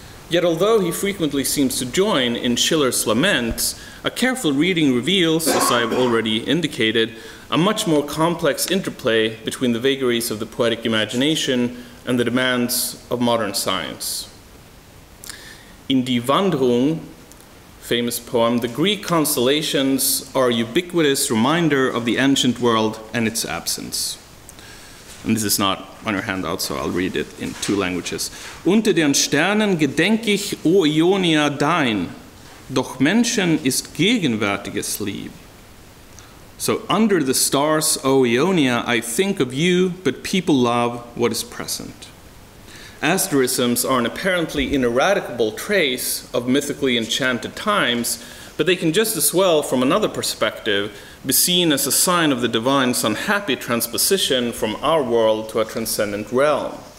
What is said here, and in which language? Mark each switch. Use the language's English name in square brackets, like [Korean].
[English] Yet although he frequently seems to join in Schiller's laments, a careful reading reveals, as I have already indicated, a much more complex interplay between the vagaries of the poetic imagination and the demands of modern science. In Die Wanderung, famous poem, the Greek constellations are a ubiquitous reminder of the ancient world and its absence. And this is not on your handout, so I'll read it in 2 languages. [German] Unter den Sternen gedenk ich, o Ionia, dein, doch Menschen ist gegenwärtiges Lieb. [English] So under the stars, O Ionia, I think of you, but people love what is present. Asterisms are an apparently ineradicable trace of mythically enchanted times, but they can just as well, from another perspective, be seen as a sign of the divine's unhappy transposition from our world to a transcendent realm.